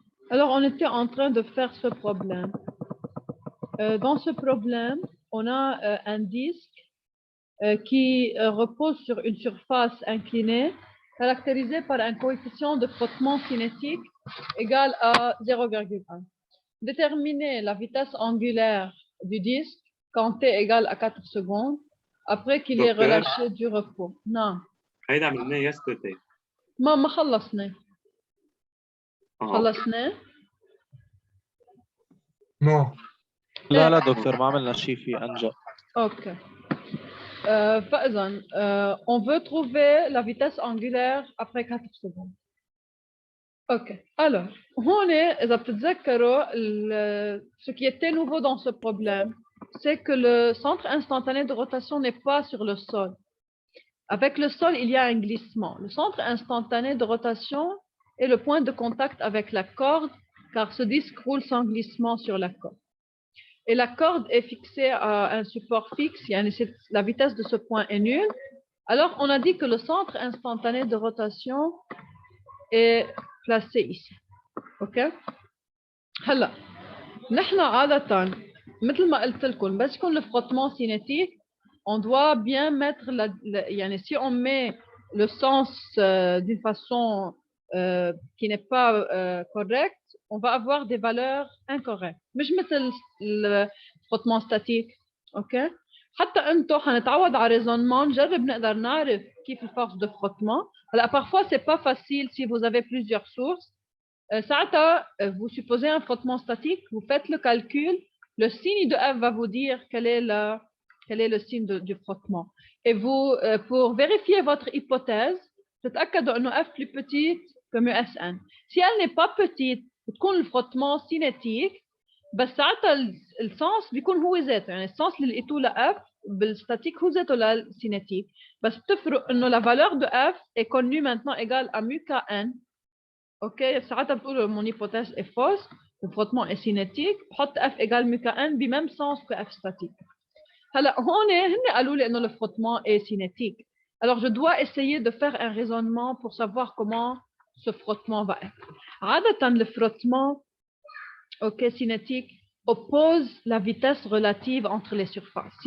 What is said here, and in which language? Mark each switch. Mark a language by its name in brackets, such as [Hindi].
[French] Alors, on était en train de faire ce problème. Dans ce problème, on a un disque qui repose sur une surface inclinée caractérisée par un coefficient de frottement cinétique égal à 0,1. Déterminer la vitesse angulaire du disque quand t égale à 4 secondes après qu'il ait [Arabic] دكتور [French] relâché du repos. Non. [Arabic] هيدا عملناه [English] yesterday. [Arabic] ما خلصنا. أوكي. خلصنا؟ [English] no [Arabic] لا دكتور ما عملنا شيء في أنجا. Ok. فإذا [French] on veut trouver la vitesse angulaire après 4 secondes. Ok. Alors, [Arabic] هون إذا بتتذكروا [French] ce qui était nouveau dans ce problème, c'est que le centre instantané de rotation n'est pas sur le sol. Avec le sol, il y a un glissement. Le centre instantané de rotation est le point de contact avec la corde, car ce disque roule sans glissement sur la corde. Et la corde est fixée à un support fixe, la vitesse de ce point est nulle. Alors, on a dit que le centre instantané de rotation est placé ici. OK? [Arabic] هلا نحن عادة مثل ما قلت لكم بس يكون [French] le frottement cinétique, on doit bien mettre si on met le sens d'une façon qui n'est pas correcte, on va avoir des valeurs incorrectes. [Arabic] مش مثل [French] le frottement statique. OK? [Arabic] حتى انتو حنتعود على raisonnement نجرب نقدر نعرف كيف الفورس [French] de frottement. [Arabic] هلا [French] parfois c'est pas facile si vous avez plusieurs sources. [Arabic] ساعتها [French] vous supposez un frottement statique, vous faites le calcul, le signe de F va vous dire quel est le signe du frottement. Et vous, pour vérifier votre hypothèse, [Arabic] تتأكدوا إنه [French] F plus petite que μSN. Si elle n'est pas petite, [Arabic] بتكون [French] le frottement cinétique, [Arabic] بس ساعتها السنس بيكون هو ذاته، يعني السنس اللي لقيتوه ل F بالستاتيك هو ذاته للسينيتيك، بس بتفرق إنه [French] la valeur de F est connue maintenant égale à mu Kn. OK, [Arabic] ساعتها بتقولوا [French] mon hypothèse est fausse, le frottement est cinétique، [Arabic] بحط [French] F égale mu Kn [Arabic] بميم [French] sens que F statique. [Arabic] هلا هون هن قالوا لي إنه [French] le frottement est cinétique. Alors je dois essayer de faire un raisonnement pour savoir comment ce frottement va être. [Arabic] عادة [French] le frottement OK cinétique oppose la vitesse relative entre les surfaces.